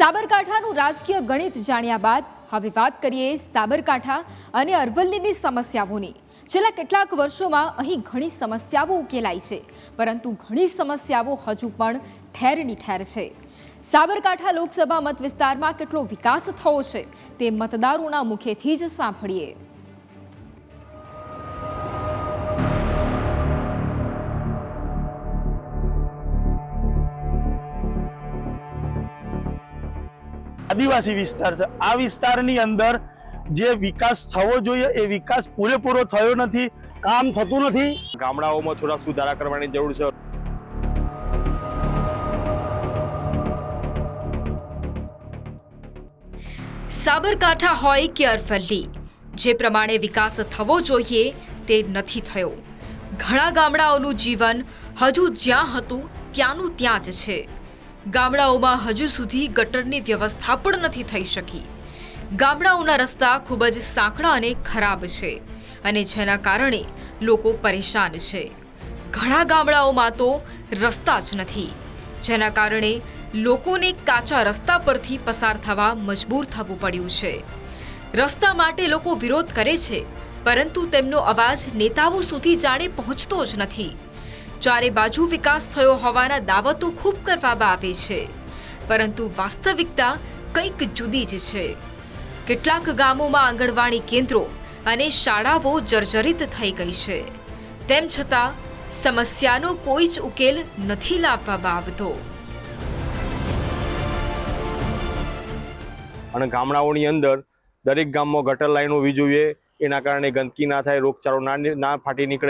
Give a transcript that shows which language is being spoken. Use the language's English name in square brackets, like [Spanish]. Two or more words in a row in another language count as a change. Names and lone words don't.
[Gujarati] સાબરકાંઠાનું રાજકીય ગણિત જાણ્યા બાદ હવે વાત કરીએ સાબરકાંઠા અને અરવલ્લીની સમસ્યાઓની। છેલ્લા કેટલાક વર્ષોમાં અહીં ઘણી સમસ્યાઓ ઉકેલાઈ છે, પરંતુ ઘણી સમસ્યાઓ હજુ પણ ઠેરની ઠેર છે। સાબરકાંઠા લોકસભા મત વિસ્તારમાં કેટલો વિકાસ થયો છે તે મતદારોના મુખેથી જ સાંભળીએ। [Hindi] आदिवासी विस्तार है। [Gujarati] આ વિસ્તારની અંદર જે વિકાસ થવો જોઈએ એ વિકાસ પૂરેપૂરો થયો નથી, કામ થતું નથી। ગામડાઓમાં થોડા સુધારા કરવાની જરૂર છે। સાબરકાંઠા હોય કે અરવલ્લી, જે પ્રમાણે વિકાસ થવો જોઈએ તે નથી થયો। ઘણા ગામડાઓનું જીવન હજુ જ્યાં હતું ત્યાંનું ત્યાં જ છે। ગામડાઓમાં હજુ સુધી ગટરની વ્યવસ્થા પણ નથી થઈ શકી। ગામડાઓના રસ્તા ખૂબ જ સાંકડા અને ખરાબ છે અને જેના કારણે લોકો પરેશાન છે। ઘણા ગામડાઓમાં તો રસ્તા જ નથી, જેના કારણે લોકોને કાચા રસ્તા પરથી પસાર થવા મજબૂર થવું પડ્યું છે। રસ્તા માટે લોકો વિરોધ કરે છે, પરંતુ તેમનો અવાજ નેતાઓ સુધી જાણે પહોંચતો જ નથી। ચારે બાજુ વિકાસ થયો હોવાના દાવા તો ખૂબ કરવામાં આવે છે, પરંતુ વાસ્તવિકતા કંઈક જુદી જ છે। કેટલાક ગામોમાં આંગણવાડી કેન્દ્રો અને શાળાઓ જર્જરિત થઈ ગઈ છે, તેમ છતાં સમસ્યાનો કોઈ જ ઉકેલ નથી લાવવામાં આવતો। અને ગામડાઓની અંદર દરેક ગામમાં ગટર લાઈન હોવી જોઈએ, એના કારણે ગંદકી ના થાય, રોગચાળો ના ફાટી નીકળે।